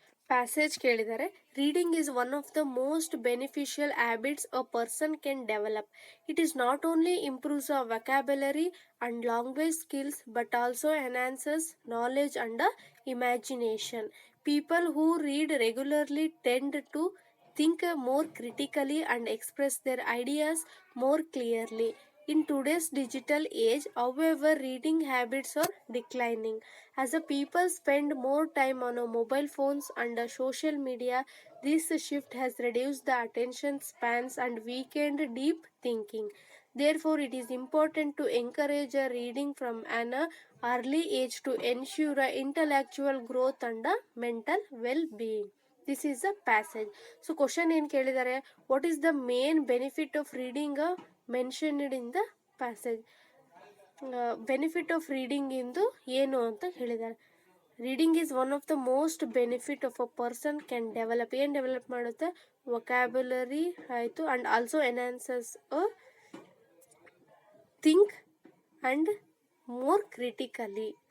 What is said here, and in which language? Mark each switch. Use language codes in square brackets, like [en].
[kn] Passage ಕೇಳಿದ್ದಾರೆ. [en] Reading is one of the most beneficial habits a person can develop. It is not only improves a vocabulary and language skills but also enhances knowledge and imagination. People who read regularly tend to think more critically and express their ideas more clearly. In today's digital age, however, reading habits are declining. As the people spend more time on mobile phones and social media, this shift has reduced the attention spans and weakened deep thinking. Therefore, it is important to encourage reading from an early age to ensure intellectual growth and mental well-being. This is a passage. So question [kn] ಏನು ಕೇಳಿದ್ದಾರೆ, [en] what is the main benefit of reading mentioned in the passage? Benefit of reading [kn] ಇಂದು ಏನು ಅಂತ ಹೇಳಿದ್ದಾರೆ. [en] Reading is one of the most benefit of a person can develop. [kn] ಏನು develop ಮಾಡುತ್ತೆ? [en] vocabulary [kn] ಆಯಿತು, [en] And also enhances a think and more critically.